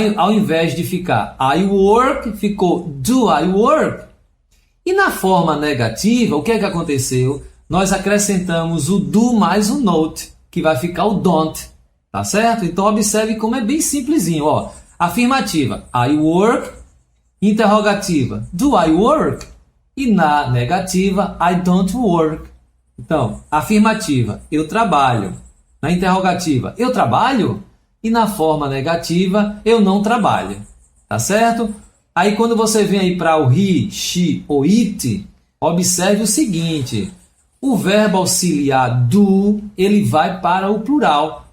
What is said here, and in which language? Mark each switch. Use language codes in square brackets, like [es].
[pt] Ao invés de ficar [en] I work, [pt] ficou [en] do I work. [pt] E na forma negativa, o que é que aconteceu? Nós acrescentamos o do mais o not, que vai ficar o don't, tá certo? Então, observe como é bem simplesinho, ó. Afirmativa, [en] I work. [pt] Interrogativa, [en] do I work? [pt] E na negativa, [en] I don't work. [pt] Então, afirmativa, eu trabalho. Na interrogativa, eu trabalho? E na forma negativa, eu não trabalho. Tá certo? Aí, quando você vem aí para o he, she ou it, observe o seguinte. O verbo auxiliar do, ele vai para o plural.